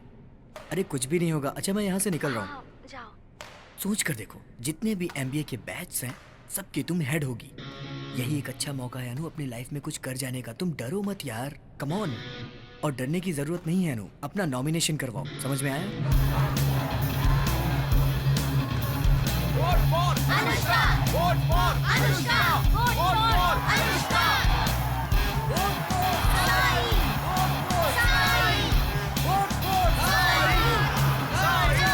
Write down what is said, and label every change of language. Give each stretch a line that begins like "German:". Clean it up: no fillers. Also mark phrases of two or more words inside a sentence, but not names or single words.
Hindi: अरे कुछ भी नहीं होगा। अच्छा, मैं यहाँ से निकल रहा हूँ। जाओ। सोच कर देखो, जितने भी एमबीए के बैच हैं सबकी तुम हेड होगी। यही एक अच्छा मौका है अनु अपनी लाइफ में कुछ कर जाने का। तुम डरो मत यार,
English: come on.
Hindi: और डरने की जरूरत नहीं है अनु, अपना नॉमिनेशन करवाओ। समझ में आया?
English: Vote for Anushka! Vote for Anushka! Vote for Anushka! Vote for Sai! Vote for Sai! Vote for Sai! Sai!